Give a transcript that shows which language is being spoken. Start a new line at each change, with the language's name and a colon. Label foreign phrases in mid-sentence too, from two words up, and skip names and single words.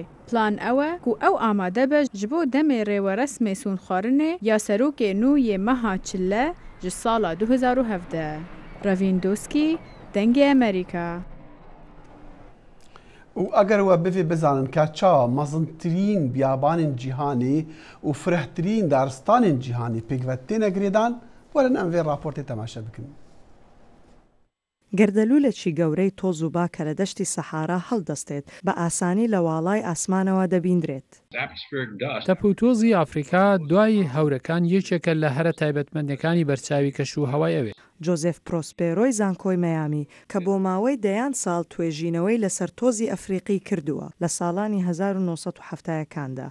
Kurdish: Plan ew e ku ew amade be ji bo demê rêweresmê sûnxwarinê ya serokê nû yê meha çile ji sala 2017. Ravindowski, Dengê Amerîka. û eger we bivê bizanin ka çawa mezintirîn biyabanên cîhanê û firehtirîn daristanên cîhanê pêkvet têne girêdan, werin em vê raportê temaşe bikin.
Central Kurdish: گەردەلوولێکی گەورەی تۆز و باکە لە دەشتی سەحارا هەڵدەستێت بە ئاسانی لە واڵای ئاسمانەوە دەبیندرێت. تەپوتۆزی ئافریقا دوای هەورەکان یەکێکە لە هەرە تایبەتمەندەکانی بەرچاوی کەش و هەوای ئەوێ. جۆزێف پرۆسپێرۆی زانکۆی مەیامی کە بۆ ماوەی دەیان ساڵ توێژینەوەی لەسەر تۆزی ئەفریقی کردووە لە ساڵانی 1970ەکاندا.